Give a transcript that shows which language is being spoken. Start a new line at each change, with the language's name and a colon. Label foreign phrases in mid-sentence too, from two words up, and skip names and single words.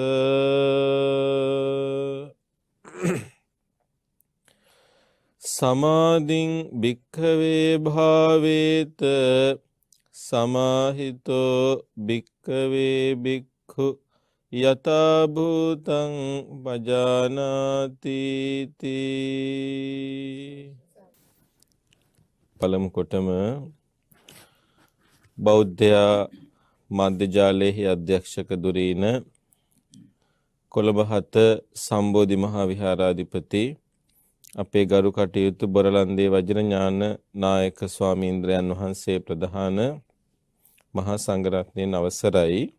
Pali: සමාධින් භික්ඛවේ භාවේත සමාහිතෝ භික්ඛවේ භික්ඛු යතා භූතං පජානාති තී.
Sinhala: පළමු කොටම බෞද්ධයා මාධ්‍යජාලයේ අධ්‍යක්ෂක දුරීන කොළඹ 7 සම්බෝධි මහා විහාරාධිපති අපේ ගරු කටයුතු බොරලන්දේ වජිර ඥාන නායක ස්වාමීන්ද්‍රයන් වහන්සේ ප්‍රධාන මහා සංඝරත්නයන් අවසරයි.